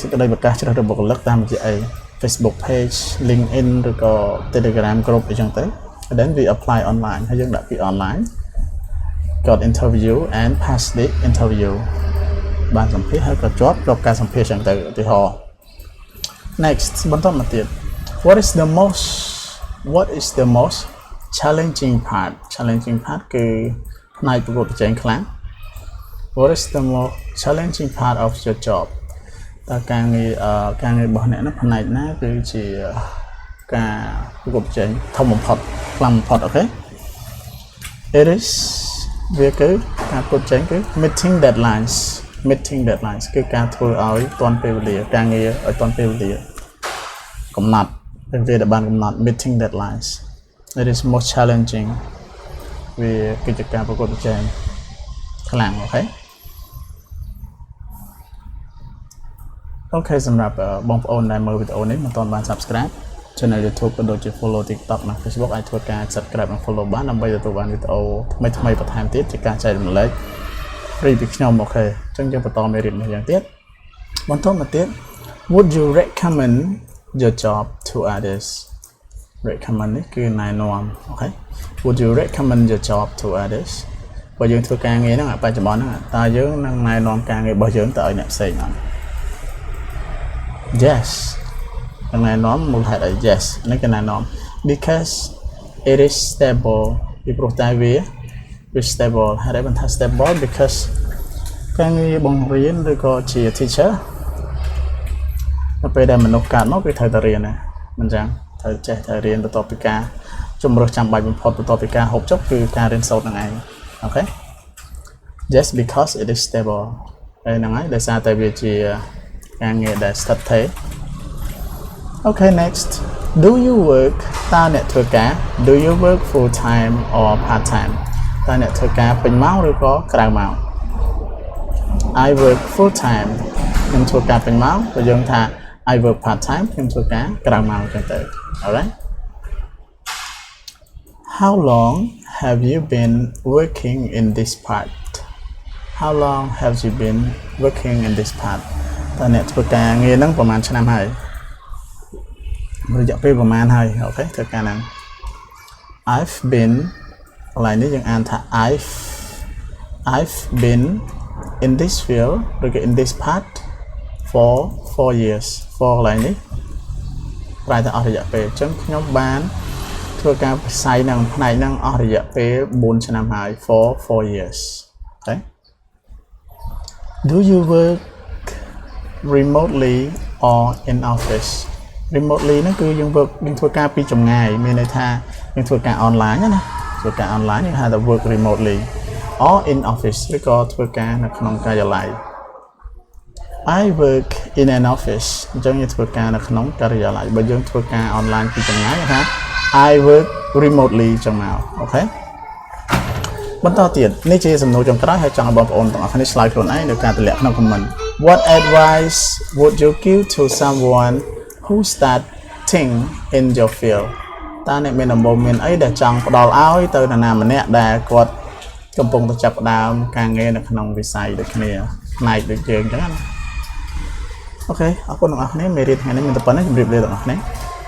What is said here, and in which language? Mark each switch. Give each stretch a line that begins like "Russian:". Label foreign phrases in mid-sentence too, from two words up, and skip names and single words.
Khmer: ចក្តីប្រកាសជ្រើសរើសបុគ្គលិកតាមរយៈអី Facebook page LinkedIn ឬក៏ Telegram group អីចឹងទៅ
English: and then we apply online
Khmer: ហើយយើងដាក់ពី
English: online got interview and pass the interview
Khmer: បានសម្ភាសន៍ហើយក៏ជាប់ការសម្ភាសន៍ចឹងទៅឧទាហរណ៍ next បន្តមកទៀត
English: what is the most challenging part
Khmer: គឺផ្នែកប្រកួត ប្រជែងខ្លាំង
English: What is the most challenging part of your job
Khmer: តើការងាររបស់អ្នកនោះផ្នែក ណាគឺជាការប្រកួតប្រជែងធំបំផុតខ្លាំងបំផុតអូខេ
English: It is
Khmer: វាគឺការប្រកួតប្រជែងគឺ
English: meeting deadlines
Khmer: គឺការធ្វើឲ្យទាន់ពេលវេលាការងារឲ្យទាន់ពេលវេលាកំណត់ពេលវេលាដែលបានកំណត់
English: meeting deadlines It is most challenging
Khmer: វាគឺជាការប្រកួតប្រជែងខ្លាំងអូខេ អូខេសម្រាប់បងប្អូនដែលមើលវីដេអូនេះមិនទាន់បាន
English: Subscribe channel YouTube
Khmer: ក៏ដូចជា follow TikTok និង Facebook អាចធ្វើការ subscribe និង follow បានដើម្បីទទួលបានវីដេ អូថ្មីៗបន្ថែមទៀតជាការចែករំលែក free ពីខ្ញុំអូខេអញ្ចឹងយើងបន្តមេរៀននេះយ៉ាងទៀតបន្តមកទៀត
English: Would you recommend your job to others
Khmer: recommend នេះគឺណែនាំអូខេ
English: Would you recommend your job to others
Khmer: បើយើងធ្វើការងារហ្នឹងបច្ចុប្បន្នហ្នឹងតើយើងនឹងណែនាំការងាររបស់យើងទៅឲ្យអ្នកផ្សេងអត់ Yes ណែនាំមូលហេតុអី Yes នេះគឺណែនាំ
English: because it is stable
Khmer: ពីព្រោះតែវា stable ហើយបានថា
English: stable because
Khmer: ការងារបង្រៀនឬក៏ជា teacher នៅពេលដែលមនុស្សកើតមកវាត្រូវតែរៀនណាមិនចឹងត្រូវចេះតែរៀនបន្ទាប់ពីការជំរុះចាំបាច់បំផុតបន្ទាប់ពី ការហូបចុកគឺការរៀនសូត្រនឹងឯងអូខេ
English: Just because it is stable
Khmer: ហើយហ្នឹងហើយដោយសារតែវាជាការងារដែលស្ថិតស្ថេរ
English: Okay next do you work
Khmer: តើអ្នកធ្វើការ
English: do you work full time or part time
Khmer: តើអ្នកធ្វើការពេញម៉ោងឬក៏ក្រៅម៉ោង
English: I work full time
Khmer: ខ្ញុំធ្វើការពេញម៉ោងបើយើងថា
English: I work part time
Khmer: ខ្ញុំធ្វើការក្រៅម៉ោងចឹងទៅ Alright
English: How long have you been working in this part How long have you been working in this part
Khmer: តើអ្នកធ្វើការងារហ្នឹងប្រហែលឆ្នាំហើយរយៈពេលប្រហែលហើយអូខេធ្វើការហ្នឹង
English: I've been
Khmer: កន្លែងនេះយើងអានថា
English: I've been in this field
Khmer: ឬក៏
English: in this part for 4 years for
Khmer: កន្លែងនេះប្រែថាអស់រយៈពេលអញ្ចឹងខ្ញុំបានធ្វើការវិស័យហ្នឹងផ្នែកហ្នឹងអស់រយៈពេល4ឆ្នាំហើយ
English: for 4 years
Khmer: អូខេ
English: Do you work remotely or in office remotely
Khmer: ហ្នឹងគឺ យើងធ្វើការពីចម្ងាយមានន័យថាយើងធ្វើការ online ណាធ្វើការ online យើងហៅថា
English: work remotely or in office
Khmer: ឬក៏ធ្វើការនៅក្នុងកា រិយាល័យ
English: I work in an office
Khmer: អញ្ចឹងយើងធ្វើការនៅក្នុងការិយាល័យបើយើងធ្វើការ online ពី ចម្ងាយថា
English: I work remotely
Khmer: ចឹងមកអូខេបន្តទៀតនេះជាសំណួរចុងក្រោយហើយចង់ឲ្យបងប្អូនទាំងអស់គ្នាឆ្លើយខ្លួនឯងនៅការទម្លាក់ក្នុង comment
English: What advice would you give to someone who starting in your field
Khmer: តើអ្នកមានដំបូន្មានអីដែលចង់ផ្ដល់ឲ្យទៅនរណាម្នាក់ដែលគាត់កំពុងតែចាប់ផ្ដើមការងារនៅក្នុងវិស័យដូចគ្នាផ្នែកដូចយើងអញ្ចឹងណាអូខេអរគុណទាំងអស់គ្នាមេរៀនថ្ងៃនេះមានតែប៉ុណ្្នេះជម្រាបលាទាំងអស់គ្នា